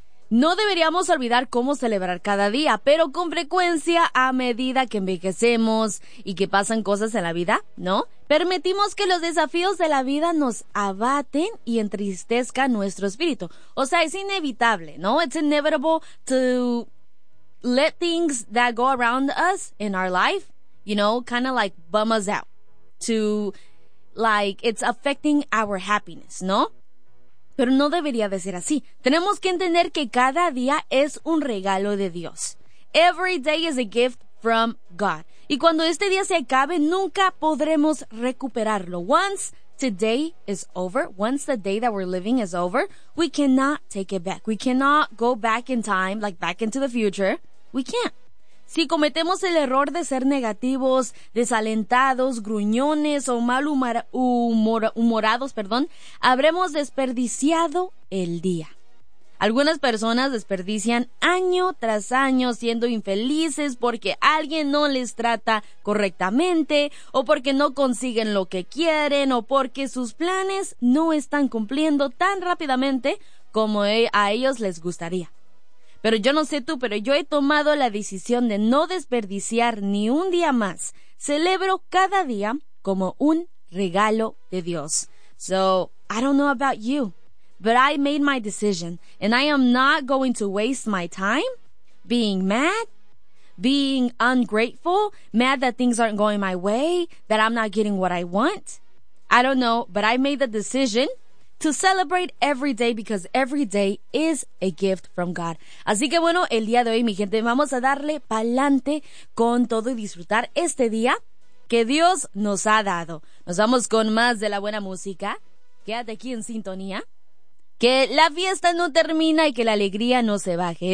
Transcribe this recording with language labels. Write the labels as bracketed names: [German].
[Spanish] No deberíamos olvidar cómo celebrar cada día, pero con frecuencia, a medida que envejecemos y que pasan cosas en la vida, ¿no?, permitimos que los desafíos de la vida nos abaten y entristezcan nuestro espíritu. O sea, es inevitable, ¿no? [English] It's inevitable to let things that go around us in our life, you know, kind of like bum us out. To, like, it's affecting our happiness, ¿no? [Spanish] Pero no debería de ser así. Tenemos que entender que cada día es un regalo de Dios. [English] Every day is a gift from God. [Spanish] Y cuando este día se acabe, nunca podremos recuperarlo. [English] Once today is over, once the day that we're living is over, we cannot take it back. We cannot go back in time, like back into the future. We can't. [Spanish] Si cometemos el error de ser negativos, desalentados, gruñones o mal humorados, habremos desperdiciado el día. Algunas personas desperdician año tras año siendo infelices porque alguien no les trata correctamente, o porque no consiguen lo que quieren, o porque sus planes no están cumpliendo tan rápidamente como a ellos les gustaría. Pero yo no sé tú, pero yo he tomado la decisión de no desperdiciar ni un día más. Celebro cada día como un regalo de Dios. [English] So, I don't know about you, but I made my decision, and I am not going to waste my time being mad, being ungrateful, mad that things aren't going my way, that I'm not getting what I want. I don't know, but I made the decision to celebrate every day because every day is a gift from God. [Spanish] Así que bueno, el día de hoy, mi gente, vamos a darle pa'lante con todo y disfrutar este día que Dios nos ha dado. Nos vamos con más de la buena música. Quédate aquí en sintonía. Que la fiesta no termina y que la alegría no se baje.